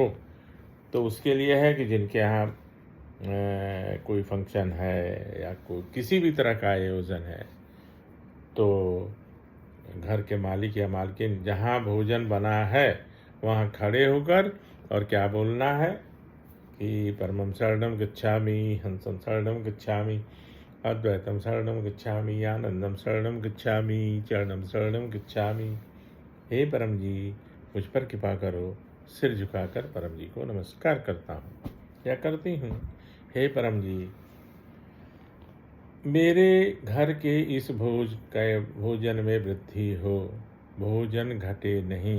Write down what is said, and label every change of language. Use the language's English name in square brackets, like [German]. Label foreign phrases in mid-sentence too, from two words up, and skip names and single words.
[Hindi] तो उसके लिए है कि जिनके यहाँ कोई फंक्शन है या कोई किसी भी तरह का आयोजन है, तो घर के मालिक या मालकिन जहाँ भोजन बना है वहाँ खड़े होकर और क्या बोलना है कि [Sanskrit] परमं शरणं गच्छामि, हंसं शरणं गच्छामि, अद्वैतम शरणं गच्छामि, आनंदम शरणं गच्छामि, चरणं शरणं गच्छामि। [Hindi] हे परम जी, मुझ पर कृपा करो। सिर झुकाकर परम जी को नमस्कार करता हूँ या करती हूँ। हे परम जी, मेरे घर के इस भोजन में वृद्धि हो, भोजन घटे नहीं।